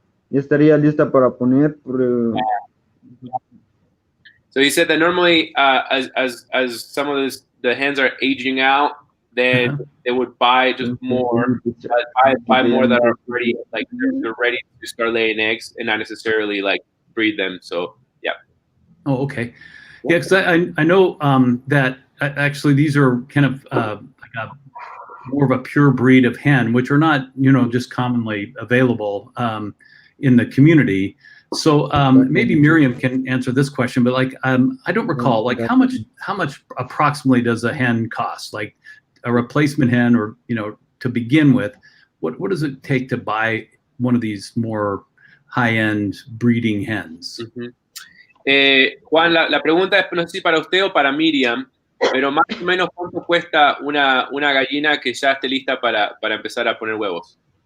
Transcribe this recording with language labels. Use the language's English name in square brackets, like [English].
[Spanish] Ya estaría lista para poner. [English] So he said that normally, as some of the hens are aging out, then they would buy just more, buy more that are already like they're ready to start laying eggs and not necessarily like breed them. So yeah. Oh, okay. Yeah, because I know that actually these are kind of like more of a pure breed of hen, which are not just commonly available in the community. So maybe Miriam can answer this question, but like I don't recall, like how much approximately does a hen cost? Like a replacement hen, or to begin with, what does it take to buy one of these more high-end breeding hens? [Spanish] Juan, la pregunta es, no sé si para usted o para Miriam, pero más o menos cuánto cuesta una gallina que ya esté lista para empezar a poner huevos.